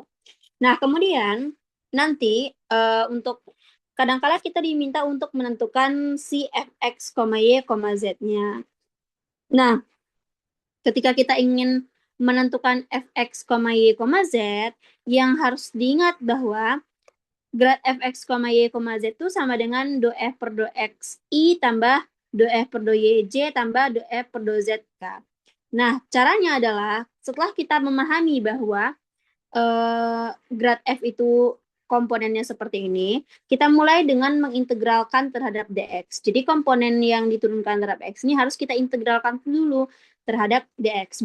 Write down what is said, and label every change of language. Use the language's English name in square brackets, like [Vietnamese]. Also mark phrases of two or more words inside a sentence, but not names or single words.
[Indonesian] Nah, kemudian nanti untuk kadang-kala kita diminta untuk menentukan si fx, y, z-nya. Nah, ketika kita ingin menentukan fx, y, z, yang harus diingat bahwa grad fx, y, z itu sama dengan do f per do x i tambah do f per do yj tambah do f per do zk. Nah, caranya adalah setelah kita memahami bahwa grad f itu komponennya seperti ini, kita mulai dengan mengintegralkan terhadap dx. Jadi komponen yang diturunkan terhadap x ini harus kita integralkan dulu terhadap dx.